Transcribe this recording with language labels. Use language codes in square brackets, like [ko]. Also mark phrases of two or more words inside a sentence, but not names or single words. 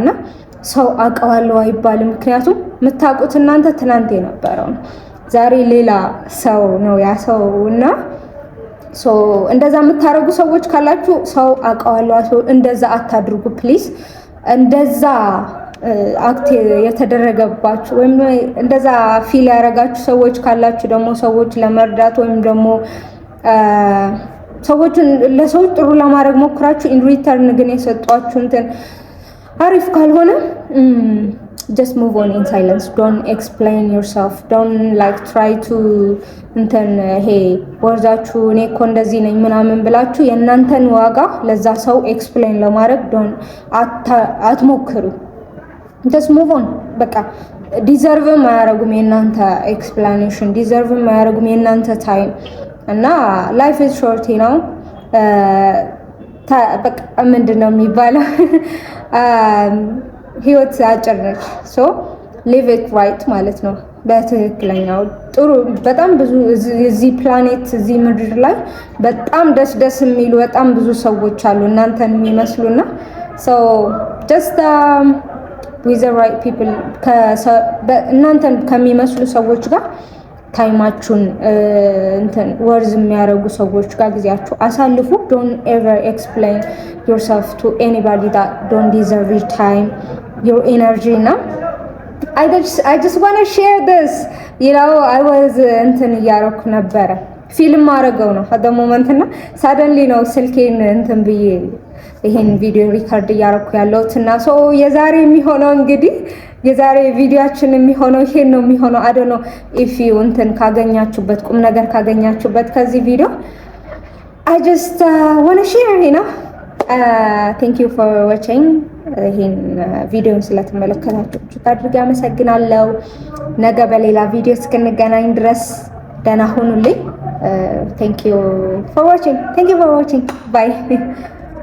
[am] ሰው አውቀዋለሁ አይባልም። ምክንያቱም የምታውቁት እናንተ ትናንት የነበረው ዛሬ ሌላ ሰው ነው ያ ሰው እና እንደዛ የምታረጉ ሰዎች ካላችሁ ሰው አውቀዋለሁ እንደዛ አታድርጉ ፕሊዝ። እንደዛ አክት የተደረገባችሁ ወይም እንደዛ ፊል ያደረጋችሁ ሰዎች ካላችሁ ደግሞ ሰዎች ለመርዳት ወይም ደግሞ ሰዎችን ለሰዎች ጥሩ ለማድረግ ሞክራችሁ [en] in return [am] ግን የሰጧችሁ እንትን አሪፍ ካልሆነ [en] just move on in silence. Don't explain yourself. Don't like try to [am] እንትን ይሄ ወርዛችሁ እኔ እኮ እንደዚህ ነኝ ምናምን ብላችሁ የእናንተን ዋጋ ለዛ ሰው ኤክስፕሌን ለማድረግ አትሞክሩ። [en] just move on [am] በቃ። ዲዘርቭም አያረጉም የእናንተ ኤክስፕላኔሽን፣ ዲዘርቭም አያረጉም የእናንተ ታይም እና [en] life is short [am] ነው። በቃ ምንድነው የሚባለው ህይወት አጭር ነች። [en] so live it right [am] ማለት ነው በትክክለኛው ጥሩ። በጣም ብዙ እዚህ ፕላኔት እዚህ ምድር ላይ በጣም ደስ የሚሉ በጣም ብዙ ሰዎች አሉ እናንተን የሚመስሉና [en] so just with the right people [am] እናንተን ከሚመስሉ ሰዎች ጋር ታይማችሁን እንትን ወርዝ የሚያደርጉ ሰዎች ጋር ጊዜያችሁ አሳልፉ። [en] don't ever explain yourself to anybody that don't deserve your time, your energy. Now I just want to share this, you know. I was [am] እንትን እያደረኩ ነበረ ፊልም ማድረገው ነው [en] at the moment [am] እና suddenly ነው ስልኬን እንትን ብዬ ይሄን ቪዲዮ ሪካርድ እያደረኩ ያለሁት እና ሶ የዛሬ የሚሆነው እንግዲህ የዛሬ ቪዲዮአችን የሚሆነው ይሄን ነው የሚሆነው። [en] I don't know if you [am] እንትን ካገኛችሁበት ቁም ነገር ካገኛችሁበት ከዚህ ቪዲዮ [en] I just want to share, you know. Thank you for watching. [am] ይሄን ቪዲዮን ስለተመለከታችሁ አድርጌ አመሰግናለሁ። ነገ በሌላ ቪዲዮ እስክንገናኝ ድረስ ደህና ሁኑልኝ። [en] Thank you for watching. Bye.